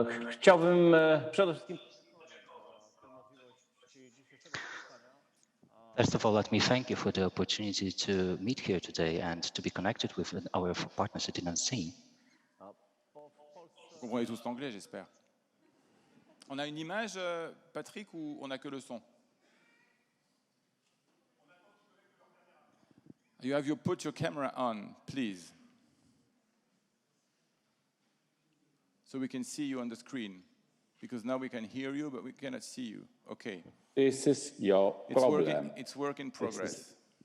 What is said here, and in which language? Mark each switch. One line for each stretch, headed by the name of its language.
Polish: Chciałbym przede wszystkim...
English: First of all, let me thank you for the opportunity to meet here today and to be connected with our partners at Nancy.
French: Vous comprenez tous l'anglais, j'espère. On a une image, Patrick, ou on n'a que le son?
English: You put your camera on, please. So we can see you on the screen. Because now we can hear you, but we cannot see you. Okay. This is your problem. It's work in progress.